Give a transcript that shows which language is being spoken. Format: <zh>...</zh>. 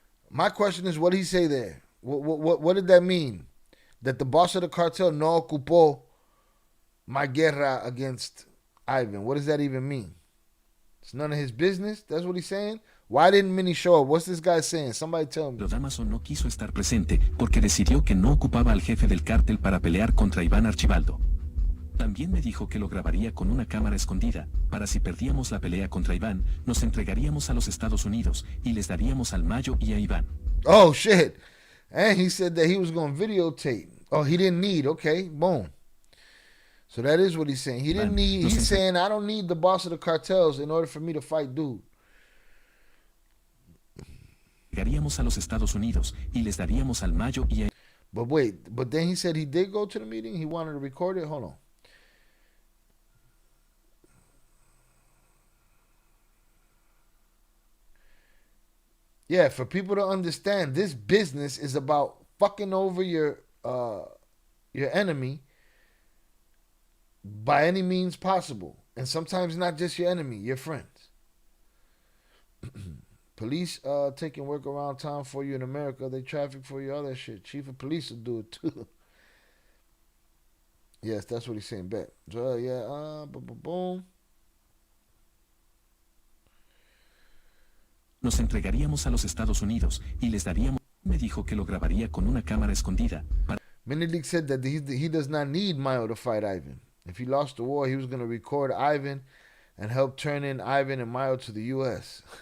<en>My question is, what did he say there? What did that mean? That the boss of the cartel</en> <es>no ocupó</es> <en>my guerra against Ivan. What does that even mean? It's none of his business. That's what he's saying. Why didn't Mini show up? What's this guy saying? Somebody tell me.</en> <es>Pero Damaso no quiso estar presente porque decidió que no ocupaba al jefe del cártel para pelear contra Iván Archibaldo. También me dijo que lo grabaría con una cámara escondida, para si perdíamos la pelea contra Iván, nos entregaríamos a los Estados Unidos y les daríamos al Mayo y a Iván.</es> <en>Oh, shit. And he said that he was going to videotape. Oh, he didn't need. Okay, boom. So that is what he's saying. He didn't need. He's saying, I don't need the boss of the cartels in order for me to fight dude.</en> <es>Llegaríamos a los Estados Unidos y les daríamos al Mayo y a...</es> <en>But wait, but then he said he did go to the meeting. He wanted to record it. Hold on. Yeah, for people to understand, this business is about fucking over your enemy by any means possible. And sometimes not just your enemy, your friends. Police taking work around town for you in America. They traffic for you, all that shit. Chief of police will do it too. Yes, that's what he's saying. Bet. So, yeah, boom.</en> <es>Nos entregaríamos a los Estados Unidos y les daríamos... Me dijo que lo grabaría con una cámara escondida.</es> <en>Menelik said that he does not need Mayo to fight Ivan. If he lost the war, he was going to record Ivan and help turn in Ivan and Mayo to the U.S.</en>